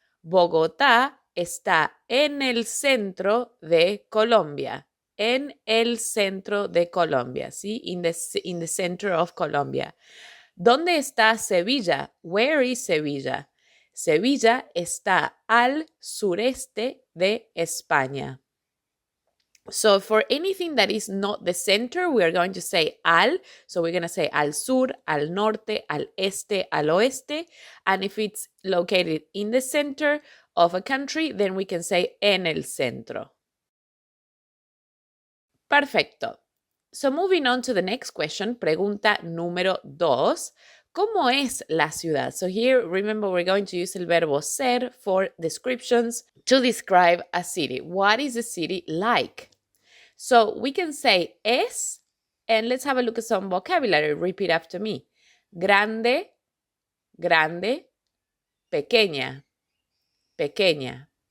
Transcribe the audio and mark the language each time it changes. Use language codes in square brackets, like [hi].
[es] Bogotá está en el centro de Colombia. En el centro de Colombia, ¿sí? [en] In the center of Colombia. [es] ¿Dónde está Sevilla? [en] Where is Sevilla? [es] Sevilla está al sureste de España. [en] So for anything that is not the center, we are going to say al. So we're going to say [es] al sur, al norte, al este, al oeste. [en] And if it's located in the center of a country, then we can say [es] en el centro. [en] Perfecto. So moving on to the next question, [es] pregunta número 2. ¿Cómo es la ciudad? [en] So here, remember, we're going to use [es] el verbo ser [en] for descriptions to describe a city. What is a city like? So we can say es, and let's have a look at some vocabulary. Repeat after me. [es] Grande, grande, pequeña, pequeña.